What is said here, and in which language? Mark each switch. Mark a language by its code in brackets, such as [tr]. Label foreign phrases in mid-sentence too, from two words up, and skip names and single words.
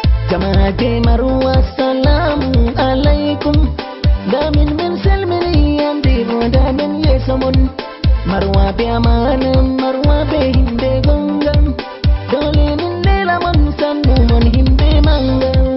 [ff] Jama'ate Marwa, [ar] السلام عليكم. [ff] Da min min salmini andi bo da min yeso mun. Marwa be amana, Marwa be himbe gonga. Dole min lela mun sannu mun himbe manga.